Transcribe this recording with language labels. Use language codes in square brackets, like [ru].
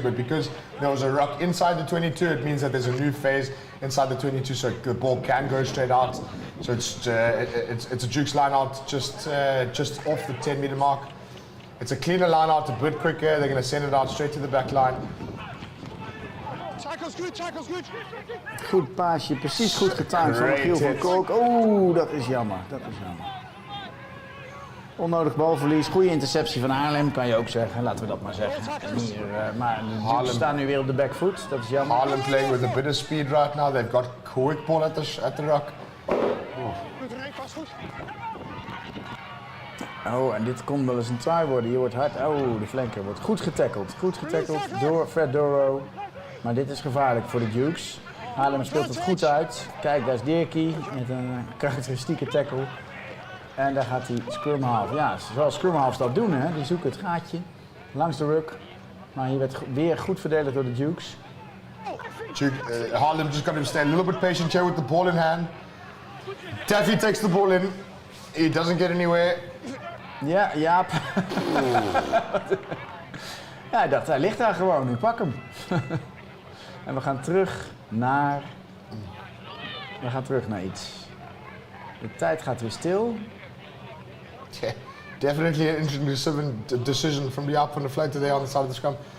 [en] But because there was a ruck inside the 22, it means that there's a new phase inside the 22, so the ball can go straight out. So it's a Dukes line out just off the 10-meter mark. It's a cleaner line out, a bit quicker. They're going to send it out straight to the back line. Tackles good. [nl] Goed paasje, precies goed getimed van Giel van Kolk. Oeh, dat is jammer. Onnodig balverlies, goede interceptie van Haarlem, kan je ook zeggen. Laten we dat maar zeggen. Maar de Dukes staan nu weer op de back foot, dat is jammer. [en] Haarlem playing with a bit of speed right now. They've got quick ball at the ruck. [nl] Oh, en dit kon wel eens een try worden. Hier wordt hard. Oh, de flanker wordt goed getackeld. Goed getackeld door Fred Doro. Maar dit is gevaarlijk voor de Dukes. Haarlem speelt het goed uit. Kijk, daar is Dirkie met een karakteristieke tackle. En daar gaat hij scrum half. Ja, zoals scrum halves dat doen, hè. Die zoeken het gaatje langs de ruck. Maar hier werd weer goed verdedigd door de Dukes. [en] Haarlem just got to stay a little bit patient here with the ball in hand. Taffy takes the ball in. He doesn't get anywhere. [nl] Ja, Jaap. Ja, hij dacht, hij ligt daar gewoon. Nu pak hem. En we gaan terug naar iets. De tijd gaat weer stil. [en] Yeah, definitely an interesting decision from the flag today on the side of the scrum.